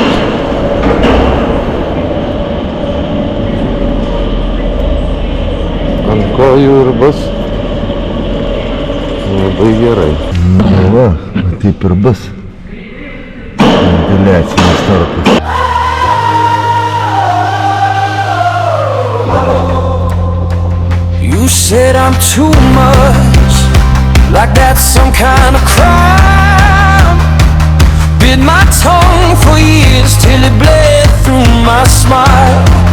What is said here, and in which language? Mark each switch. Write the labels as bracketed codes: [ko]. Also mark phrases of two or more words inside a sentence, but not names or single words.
[lt] Ant kojų ir bus labai gerai. Va, taip ir bus. Ventiliacinis tarpas. [en] You said I'm too much, like that's some kind of crime. Bit my tongue for years till it bled through my smile.